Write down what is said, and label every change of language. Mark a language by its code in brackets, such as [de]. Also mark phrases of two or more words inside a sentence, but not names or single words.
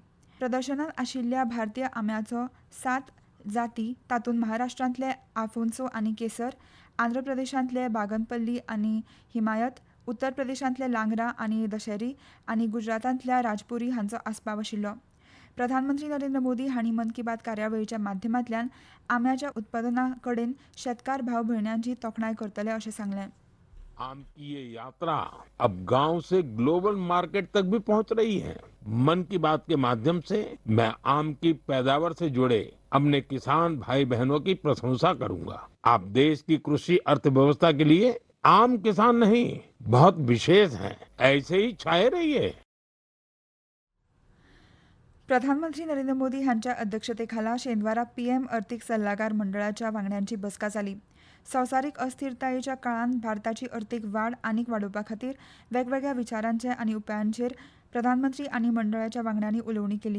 [kok] प्रदर्शनात आशिल्ल्या भारतीय आंब्याच्यो 7 जाती, तातूंत महाराष्ट्रांतले आफोन्सो आनी केसर, आंध्र प्रदेशांतले बागनपल्ली आनी हिमायत, उत्तर प्रदेशांतले लांगरा आनी दशेरी आनी गुजरातांतल्या राजपुरी हांचो आस्पाव आशिल्लो. प्रधानमंत्री नरेंद्र मोदी हांणी मन की बात कार्यावळीच्या माध्यमांतल्यान आंब्याच्या उत्पादना कडेन शेतकार भाव भयण्यांची तोखणाय करतले अशें सांगलें. [hi] आम की ये यात्रा अब गांव से ग्लोबल मार्केट तक भी पहुंच रही है। मन की बात के माध्यम से मैं आम की पैदावार से जुड़े अपने किसान भाई बहनों की प्रशंसा करूंगा। आप देश की कृषि अर्थव्यवस्था के लिए आम किसान नहीं, बहुत विशेष हैं। ऐसे ही छाए रहिए। [kok] प्रधानमंत्री नरेंद्र मोदी हांच्या अध्यक्षतेखाला शेनवारा पीएम अर्थीक सल्लागार मंडळाच्या वांगड्यांची बसका जाली. संवसारीक अस्थिरतायेच्या काळांत भारताची अर्थीक वाड आनीक वाडोवपा खातीर वेगवेगळ्या विचारांचे आनी उपायांचेर प्रधानमंत्री आनी मंडळाच्या वांगड्यांनी उलोवणी केली.